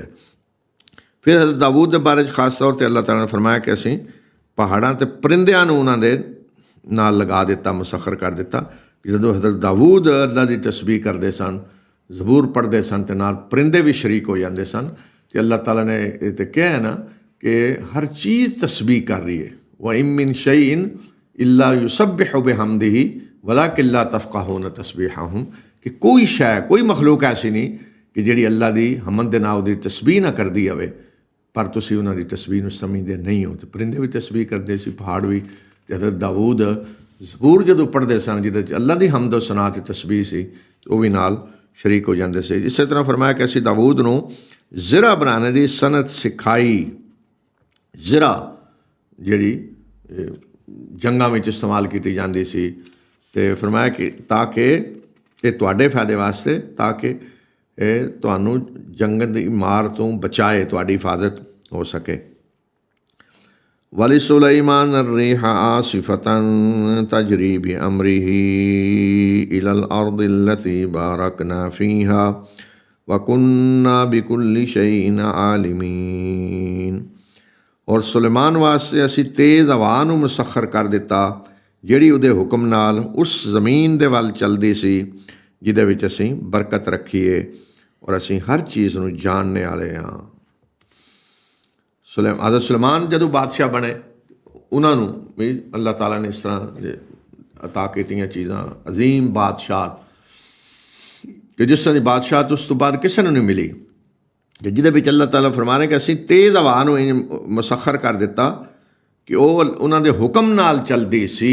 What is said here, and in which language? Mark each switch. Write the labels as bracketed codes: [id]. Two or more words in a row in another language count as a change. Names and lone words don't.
[pa] ਫਿਰ ਹਜ਼ਰਤ ਦਾਊਦ ਦੇ ਬਾਰੇ 'ਚ ਖਾਸ ਤੌਰ 'ਤੇ ਅੱਲਾਹ ਤਾਲਾ ਨੇ ਫਰਮਾਇਆ ਕਿ ਅਸੀਂ ਪਹਾੜਾਂ ਅਤੇ ਪਰਿੰਦਿਆਂ ਨੂੰ ਉਹਨਾਂ ਦੇ ਨਾਲ ਲਗਾ ਦਿੱਤਾ, ਮੁਸੱਖਰ ਕਰ ਦਿੱਤਾ। ਕਿ ਜਦੋਂ ਹਜ਼ਰਤ ਦਾਊਦ ਅੱਲਾ ਦੀ ਤਸਬੀਹ ਕਰਦੇ ਸਨ, ਜ਼ਬੂਰ ਪੜ੍ਹਦੇ ਸਨ, ਅਤੇ ਨਾਲ ਪਰਿੰਦੇ ਵੀ ਸ਼ਰੀਕ ਹੋ ਜਾਂਦੇ ਸਨ। ਅਤੇ ਅੱਲਾਹ ਤਾਲਾ ਨੇ ਇਹ ਤਾਂ ਕਿਹਾ ਹੈ ਨਾ ਕਿ ਹਰ ਚੀਜ਼ ਤਸਬੀਹ ਕਰ ਰਹੀ ਹੈ। [ar] وَإِن مِّن شَيْءٍ إِلَّا يُسَبِّحُ بِحَمْدِهِ وَلَٰكِن لَّا تَفْقَهُونَ تَسْبِيحَهُم। [pa] ਕਿ ਕੋਈ ਸ਼ੈ, ਕੋਈ ਮਖਲੂਕ ਐਸੀ ਨਹੀਂ ਕਿ ਜਿਹੜੀ ਅੱਲਾ ਦੀ ਹਮਦ ਦੇ ਨਾਲ ਉਹਦੀ ਤਸਬੀਹ ਨਾ ਕਰਦੀ ਹੋਵੇ, ਪਰ ਤੁਸੀਂ ਉਹਨਾਂ ਦੀ ਤਸਬੀਹ ਨੂੰ ਸਮਝਦੇ ਨਹੀਂ ਹੋ। ਅਤੇ ਪਰਿੰਦੇ ਵੀ ਤਸਬੀਹ ਕਰਦੇ ਸੀ, ਪਹਾੜ ਵੀ। ਅਤੇ ਹਜ਼ਰਤ ਦਾਊਦ ਜ਼ਬੂਰ ਜਦੋਂ ਪੜ੍ਹਦੇ ਸਨ ਜਿਹਦੇ 'ਚ ਅੱਲਾ ਦੀ ਹਮਦ ਸਨਾ ਅਤੇ ਤਸਬੀਹ ਸੀ, ਉਹ ਵੀ ਨਾਲ ਸ਼ਰੀਕ ਹੋ ਜਾਂਦੇ ਸੀ। ਇਸੇ ਤਰ੍ਹਾਂ ਫਰਮਾਇਆ ਕਿ ਅਸੀਂ ਦਾਊਦ ਨੂੰ ਜ਼ਿਰਾ ਬਣਾਉਣੇ ਦੀ ਸਨਅਤ ਸਿਖਾਈ। ਜ਼ਿਰਾ ਜਿਹੜੀ ਜੰਗਾਂ ਵਿੱਚ ਇਸਤੇਮਾਲ ਕੀਤੀ ਜਾਂਦੀ ਸੀ। ਅਤੇ ਫਰਮਾਇਆ ਕਿ ਤਾਂ ਕਿ ਇਹ ਤੁਹਾਡੇ ਫਾਇਦੇ ਵਾਸਤੇ, ਤਾਂ ਕਿ ਇਹ ਤੁਹਾਨੂੰ ਜੰਗ ਦੀ ਮਾਰ ਤੋਂ ਬਚਾਏ, ਤੁਹਾਡੀ ਹਿਫਾਜ਼ਤ ਹੋ ਸਕੇ। [ar] وَلِسُلَيْمَانَ الرِّيحَ عَاصِفَةً تَجْرِي بِأَمْرِهِ إِلَى الْأَرْضِ الَّتِي بَارَكْنَا فِيهَا وَكُنَّا بِكُلِّ شَيْءٍ عَالِمِينَ। [pa] ਔਰ ਸੁਲੇਮਾਨ ਵਾਸਤੇ ਅਸੀਂ ਤੇਜ਼ ਹਵਾ ਨੂੰ ਮੁਸੱਖਰ ਕਰ ਦਿੱਤਾ, ਜਿਹੜੀ ਉਹਦੇ ਹੁਕਮ ਨਾਲ ਉਸ ਜ਼ਮੀਨ ਦੇ ਵੱਲ ਚੱਲਦੀ ਸੀ ਜਿਹਦੇ ਵਿੱਚ ਅਸੀਂ ਬਰਕਤ ਰੱਖੀਏ, ਔਰ ਅਸੀਂ ਹਰ ਚੀਜ਼ ਨੂੰ ਜਾਣਨੇ ਵਾਲੇ ਹਾਂ। ਹਜ਼ਰਤ ਸੁਲੇਮਾਨ ਜਦੋਂ ਬਾਦਸ਼ਾਹ ਬਣੇ, ਉਹਨਾਂ ਨੂੰ ਵੀ ਅੱਲਾਹ ਤਾਲਾ ਨੇ ਇਸ ਤਰ੍ਹਾਂ ਅਤਾ ਕੀਤੀਆਂ ਚੀਜ਼ਾਂ, ਅਜ਼ੀਮ ਬਾਦਸ਼ਾਹ, ਕਿ ਜਿਸ ਤਰ੍ਹਾਂ ਦੀ ਬਾਦਸ਼ਾਹਤ ਉਸ ਤੋਂ ਬਾਅਦ ਕਿਸੇ ਨੂੰ ਨਹੀਂ ਮਿਲੀ, ਕਿ ਜਿਹਦੇ ਵਿੱਚ ਅੱਲਾਹ ਤਾਲਾ ਫਰਮਾ ਰਹੇ ਕਿ ਅਸੀਂ ਤੇਜ਼ ਹਵਾ ਨੂੰ ਮੁਸੱਖਰ ਕਰ ਦਿੱਤਾ ਕਿ ਉਹ ਉਹਨਾਂ ਦੇ ਹੁਕਮ ਨਾਲ ਚੱਲਦੀ ਸੀ।